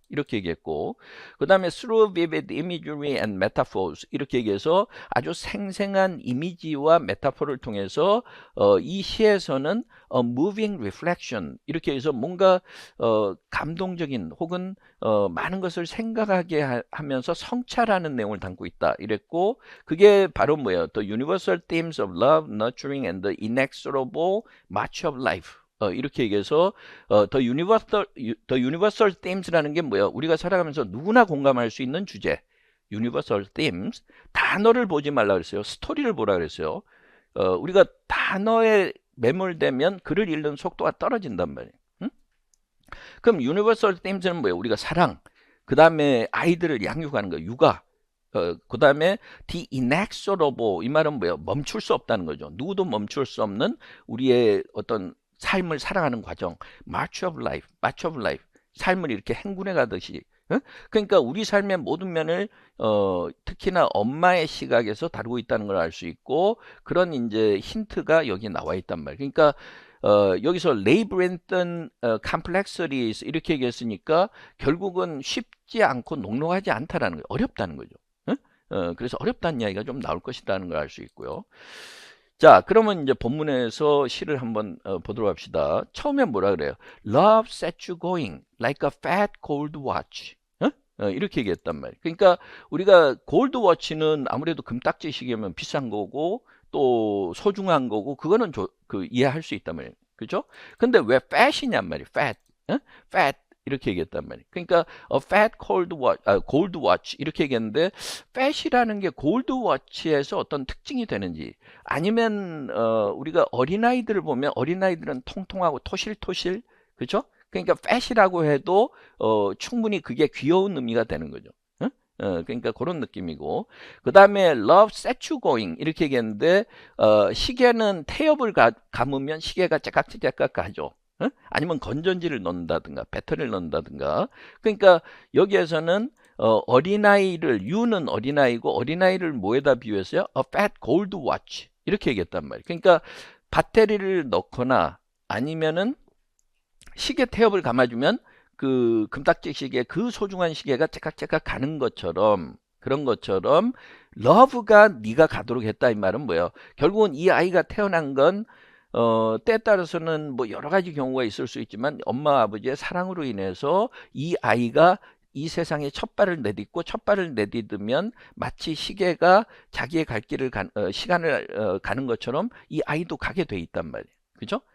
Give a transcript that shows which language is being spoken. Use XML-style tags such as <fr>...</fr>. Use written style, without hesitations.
<ko>이렇게 얘기했고 그 다음에</ko> <en>through vivid imagery and metaphors</en> <ko>이렇게 얘기해서 아주 생생한 이미지와 메타포를 통해서 이 시에서는</ko> <en>moving reflection</en> <ko>이렇게 해서 뭔가 감동적인 혹은 많은 것을 생각하게 하면서 성찰하는 내용을 담고 있다 이랬고 그게 바로 뭐예요?</ko> <en>The universal themes of love, nurturing and the inexorable march of life</en> <ko>이렇게 얘기해서</ko> <en>the universal themes</en> <ko>라는 게 뭐예요? 우리가 살아가면서 누구나 공감할 수 있는 주제</ko> <en>universal themes</en> <ko>단어를 보지 말라 그랬어요. 스토리를 보라 그랬어요. 우리가 단어에 매몰되면 글을 읽는 속도가 떨어진단 말이에요. 그럼</ko> <en>universal themes</en> <ko>는 뭐예요? 우리가 사랑, 그 다음에 아이들을 양육하는 거, 육아, 그 다음에</ko> <en>the inexorable</en> <ko>이 말은 뭐예요? 멈출 수 없다는 거죠. 누구도 멈출 수 없는 우리의 어떤 삶을 살아가는 과정,</ko> <en>march of life,</en> <ko>삶을 이렇게 행군해 가듯이. 그러니까 우리 삶의 모든 면을 특히나 엄마의 시각에서 다루고 있다는 걸 알 수 있고 그런 이제 힌트가 여기 나와 있단 말이에요. 그러니까 여기서</ko> <en>labyrinthine complexities</en> <ko>이렇게 얘기했으니까 결국은 쉽지 않고 녹록하지 않다라는 거예요. 어렵다는 거죠. 그래서 어렵다는 이야기가 좀 나올 것이라는 걸 알 수 있고요. 자, 그러면 이제 본문에서 시를 한번 보도록 합시다. 처음에 뭐라 그래요?</ko> <en>Love set you going like a fat gold watch.</en> <ko>이렇게 얘기했단 말이에요. 그러니까 우리가 골드 워치는 아무래도 금딱지 시계면 비싼 거고 또 소중한 거고 그거는 이해할 수 있단 말이에요. 그죠? 근데 왜 fat이냔 말이에요.</ko> <en>fat.</en> <ko>fat 이렇게 얘기했단 말이에요. 그러니까</ko> <en>a fat gold watch</en> <ko>이렇게 얘기했는데 fat이라는 게 골드 워치에서 어떤 특징이 되는지 아니면 우리가 어린아이들을 보면 어린아이들은 통통하고 토실토실 그죠? 그러니까 fat이라고 해도 충분히 그게 귀여운 의미가 되는 거죠. 그러니까 그런 느낌이고 그 다음에</ko> <en>love set you going</en> <ko>이렇게 얘기했는데 시계는 태엽을 감으면 시계가 째깍째깍 가죠. 아니면 건전지를 넣는다든가 배터리를 넣는다든가 그러니까 여기에서는 어린아이를 you는 어린아이고 어린아이를 뭐에다 비유했어요?</ko> <en>A fat gold watch</en> <ko>이렇게 얘기했단 말이에요. 그러니까 배터리를 넣거나 아니면은 시계 태엽을 감아주면 그 금딱지 시계 그 소중한 시계가 째깍째깍 가는 것처럼 그런 것처럼 러브가 네가 가도록 했다 이 말은 뭐예요? 결국은 이 아이가 태어난 건 때에 따라서는 뭐 여러 가지 경우가 있을 수 있지만 엄마 아버지의 사랑으로 인해서 이 아이가 이 세상에 첫 발을 내딛고 첫 발을 내딛으면 마치 시계가 자기의 갈 길을 시간을 가는 것처럼 이 아이도 가게 돼 있단 말이에요. 그죠?</ko>